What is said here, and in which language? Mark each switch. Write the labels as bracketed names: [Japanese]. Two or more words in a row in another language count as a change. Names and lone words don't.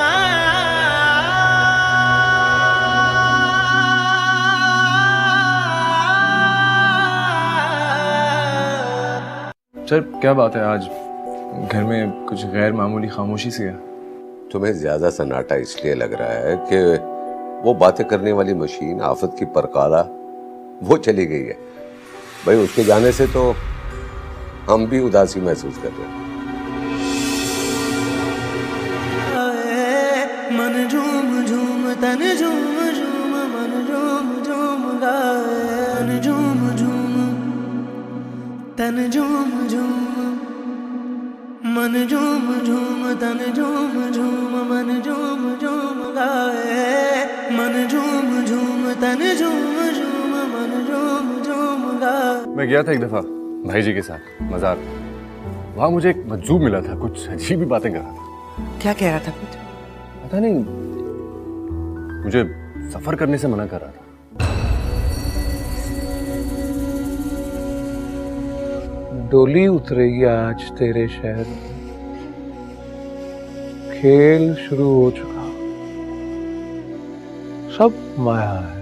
[Hindi] सर क्या बात है, आज घर में कुछ गैर मामूली खामोशी सी है। तुम्हें ज्यादा सन्नाटा इसलिए लग रहा है कि वो बातें करने वाली मशीन आफत की परकाला वो चली गई है। भाई उसके जाने से तो हम भी उदासी महसूस कर रहे हैं। मन झूम झूम तन झूम झूम मन झूम झूम गाए। मन झूम झूम तन झूम झूम मन झूम झूम तन झूम झूम मन झूम झूम गाए। मन झूम झूम तन झूम झूम मन झूम झूम गाए। मैं गया था एक दफा भाई जी के साथ मजार। वहां मुझे एक मजजूब मिला था, कुछ अजीब ही बातें कर रहा था। क्या कह रहा था पुत्र? पता नहीं, मुझे सफर करने से मना कर रहा था। डोली उतरेगी आज तेरे शहर में, खेल शुरू हो चुका, सब माया है।